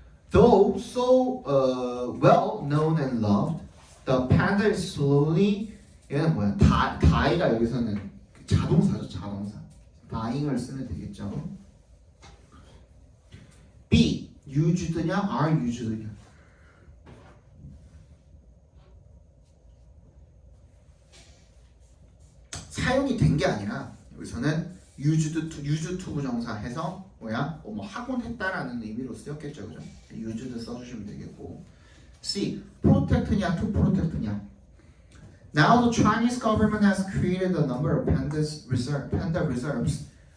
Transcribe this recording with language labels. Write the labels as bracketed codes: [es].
[en] Though so well known and loved, the panda is slowly, [ko] 얘는 뭐야? die가 여기서는 자동사죠, 자동사. dying을 쓰면 되겠죠. B. [en] used냐, are used냐? [ko] 사용이 된 게 아니라 여기서는 used to 부정사 해서 뭐야? 뭐 하곤 했다라는 의미로 쓰였겠죠, 그죠? used 써주시면 되겠고. C. [en] protect냐, to protect냐? Now the Chinese government has created a number of panda reserves.